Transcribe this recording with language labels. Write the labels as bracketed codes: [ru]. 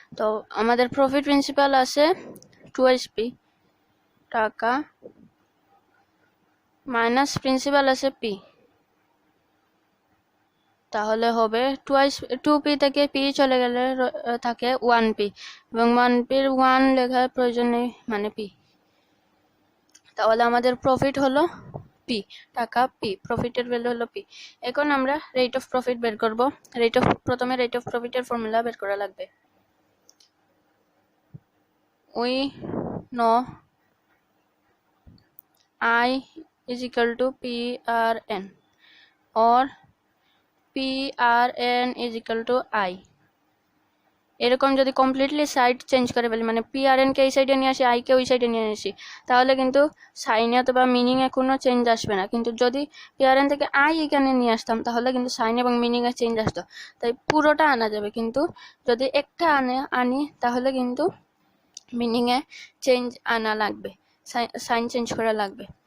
[bn] তো আমাদের profit principal আছে 2p টাকা মাইনাস প্রিন্সিপাল আছে p, তাহলে হবে 2p থেকে p চলে গেলে থাকে 1p, এবং 1p 1 লেখার প্রয়োজন নেই, মানে p। তাহলে আমাদের প্রফিট হলো p টাকা p, প্রফিটের ভ্যালু হলো p। এখন আমরা রেট অফ প্রফিট বের করব। প্রথমে রেট অফ প্রফিটের ফর্মুলা বের করা লাগবে। [en] we know I is equal to PRN or PRN is equal to I। [bn] এরকম যদি কমপ্লিটলি সাইড চেঞ্জ করে ফেলি, মানে PRN কে এই সাইডে নিয়ে আসি, I কে ওই সাইডে নিয়ে আসি, তাহলে কিন্তু সাইনে অথবা মিনিং এ কোনো চেঞ্জ আসবে না। কিন্তু যদি PRN থেকে I এখানে নিয়ে আসতাম তাহলে কিন্তু সাইন এবং মিনিং এ চেঞ্জ আসতো। তাই পুরোটা আনা যাবে, কিন্তু যদি একটা আনি তাহলে কিন্তু মিনিং এ চেঞ্জ আনা লাগবে, সাইন চেঞ্জ করা লাগবে।